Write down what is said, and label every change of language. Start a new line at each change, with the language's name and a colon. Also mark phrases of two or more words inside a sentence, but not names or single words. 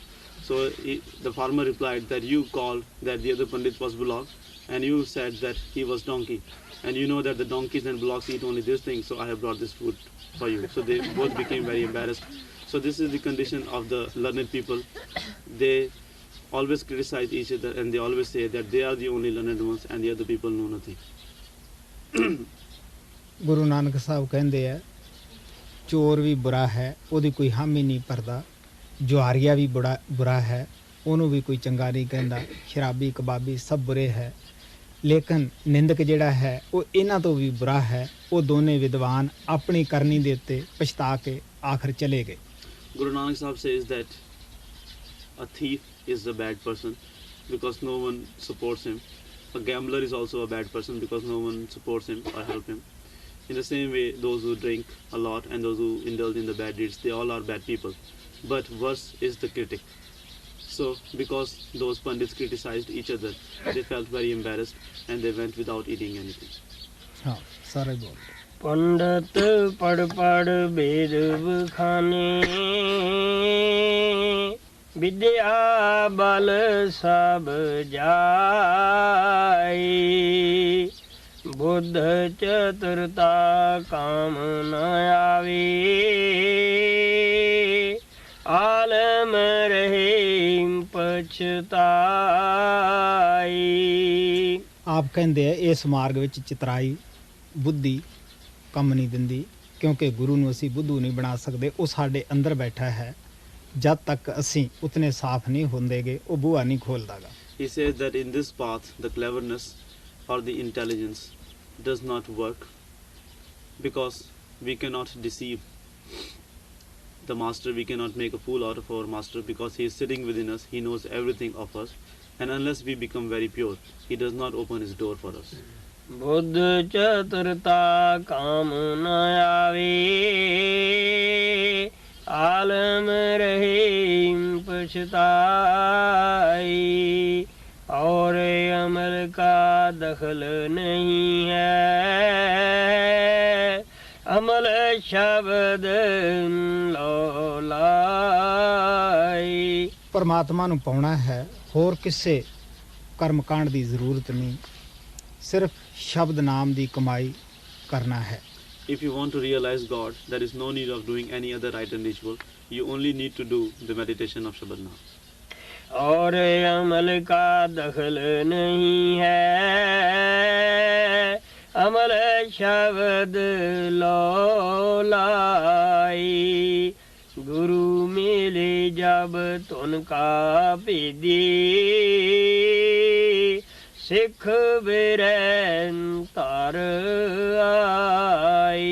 English: So the farmer replied that you called that the other pandit was bullock, and you said that he was donkey, and you know that the donkeys and bullocks eat only this thing, so I have brought this food for you. So they both became very embarrassed. So this is the condition of the learned people. They always criticize each other and they always say that they are the only learned ones and the other people know nothing.
Punjabi: ਗੁਰੂ ਨਾਨਕ ਸਾਹਿਬ ਕਹਿੰਦੇ ਆ, ਚੋਰ ਵੀ ਬੁਰਾ ਹੈ, ਉਹਦੀ ਕੋਈ ਹਾਮੀ ਨਹੀਂ ਭਰਦਾ, ਜੁਆਰੀਆ ਵੀ ਬੁਰਾ ਹੈ, ਉਹਨੂੰ ਵੀ ਕੋਈ ਚੰਗਾ ਨਹੀਂ ਕਹਿੰਦਾ, ਸ਼ਰਾਬੀ ਕਬਾਬੀ ਸਭ ਬੁਰੇ ਹੈ, ਲੇਕਿਨ ਨਿੰਦਕ ਜਿਹੜਾ ਹੈ ਉਹ ਇਹਨਾਂ ਤੋਂ ਵੀ ਬੁਰਾ ਹੈ। ਉਹ ਦੋਨੇ ਵਿਦਵਾਨ ਆਪਣੀ ਕਰਨੀ ਦੇ ਉੱਤੇ ਪਛਤਾ ਕੇ ਆਖਰ ਚਲੇ ਗਏ।
English: Guru Nanak Sahib says that a thief is a bad person because no one supports him. A gambler is also a bad person because no one supports him or help him. In the same way, those who drink a lot and those who indulge in the bad deeds, they all are bad people. But worse is the critic. So because those pandits criticized each other, they felt very embarrassed and they went without eating anything.
Hindi: हाँ, सारे बोल। पंडित पढ़ पढ़ वेद बखाने, विद्या बल सब जाई, बुद्ध चतुरता काम न आवे, आलम रहे पछताई।
Punjabi: ਆਪ ਕਹਿੰਦੇ ਆ ਇਸ ਮਾਰਗ ਵਿੱਚ ਚਿਤਰਾਈ ਬੁੱਧੀ ਕੰਮ ਨਹੀਂ ਦਿੰਦੀ, ਕਿਉਂਕਿ ਗੁਰੂ ਨੂੰ ਅਸੀਂ ਬੁੱਧੂ ਨਹੀਂ ਬਣਾ ਸਕਦੇ, ਉਹ ਸਾਡੇ ਅੰਦਰ ਬੈਠਾ ਹੈ। ਜਦ ਤੱਕ ਅਸੀਂ ਉਤਨੇ ਸਾਫ਼ ਨਹੀਂ ਹੁੰਦੇਗੇ, ਉਹ ਬੂਹਾ ਨਹੀਂ ਖੋਲਦਾਗਾ।
English: He says that in this path, the cleverness or the intelligence does not work because we cannot deceive the master, we cannot make a fool out of our master because he is sitting within us, he knows everything of us, and unless we become very pure, he does not open his door for us.
Hindi: बुद्ध चतुरता काम न आवे, आलम रहे पछताई, और अमल का दखल नहीं है, अमल शब्द लौलाई।
Punjabi: ਪਰਮਾਤਮਾ ਨੂੰ ਪਾਉਣਾ ਹੈ, ਹੋਰ ਕਿਸੇ ਕਰਮ ਕਾਂਡ ਦੀ ਜ਼ਰੂਰਤ ਨਹੀਂ, ਸਿਰਫ ਸ਼ਬਦ ਨਾਮ ਦੀ ਕਮਾਈ ਕਰਨਾ ਹੈ।
English: If you want to realize God, there is no need of doing any other rite and ritual. You only need to do the meditation of Shabad Naam.
Hindi: और अमल का दखल नहीं है, अमल शब्द लो लाई गुरू मिले जब तुन का भेदी सिख बिरैन धर आई।